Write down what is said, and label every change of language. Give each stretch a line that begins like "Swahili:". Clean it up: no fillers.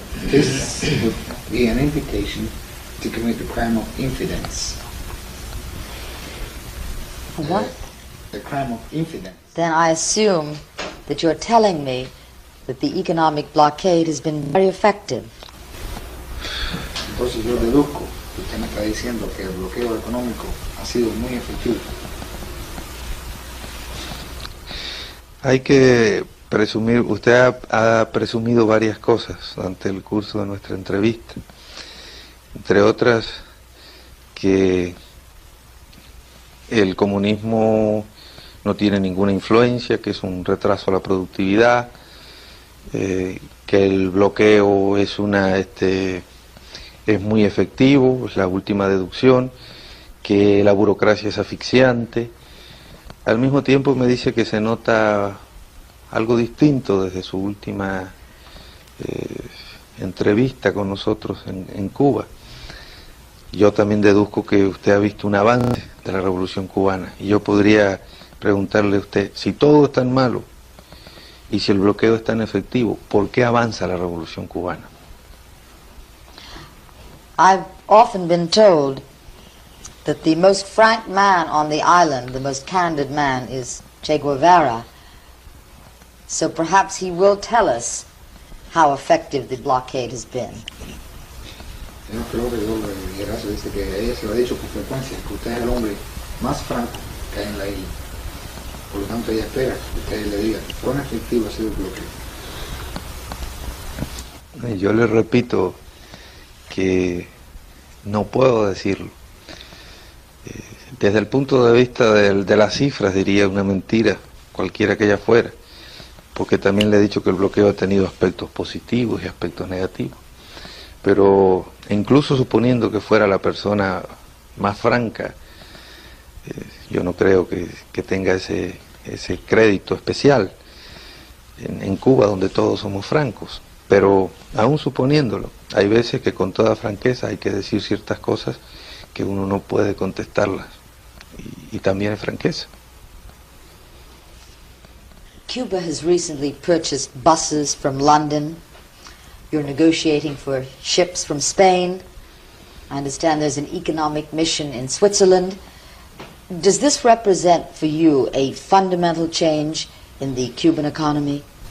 English: This would be an invitation to commit the crime of infidence. What? The crime of infidence. Then I assume that you're telling me that the economic blockade has been very effective.
Spanish: Entonces yo deduzco que usted me está diciendo que el bloqueo económico ha sido muy efectivo. Hay que presumir, usted ha presumido varias cosas durante el curso de nuestra entrevista, entre otras que el comunismo no tiene ninguna influencia, que es un retraso a la productividad, que el bloqueo es muy efectivo, es la última deducción, que la burocracia es asfixiante. Al mismo tiempo me dice que se nota algo distinto desde su última entrevista con nosotros en Cuba. Yo también deduzco que usted ha visto un avance de la Revolución Cubana y yo podría preguntarle a usted, si todo es tan malo y si el bloqueo es tan efectivo, ¿por qué avanza la Revolución Cubana?
English: I've often been told that the most frank man on the island, the most candid man, is Che Guevara. So perhaps he will tell us how effective the blockade has been.
Spanish: Yo creo que Guevara dice que ella se lo ha dicho con frecuencia, que usted es el hombre más franco que hay en la isla. Por lo tanto, ella espera que usted le diga cuán efectivo ha sido el bloqueo. Yo le repito que no puedo decirlo. Desde el punto de vista de las cifras diría una mentira, cualquiera que ella fuera, porque también le he dicho que el bloqueo ha tenido aspectos positivos y aspectos negativos. Pero incluso suponiendo que fuera la persona más franca, yo no creo que tenga ese crédito especial en Cuba, donde todos somos francos. Pero aún suponiéndolo, hay veces que con toda franqueza hay que decir ciertas cosas que uno no puede contestarlas, y también es franqueza.
English: Cuba has recently purchased buses from London. You're negotiating for ships from Spain. I understand there's an economic mission in Switzerland. Does this represent for you a fundamental change in the Cuban economy?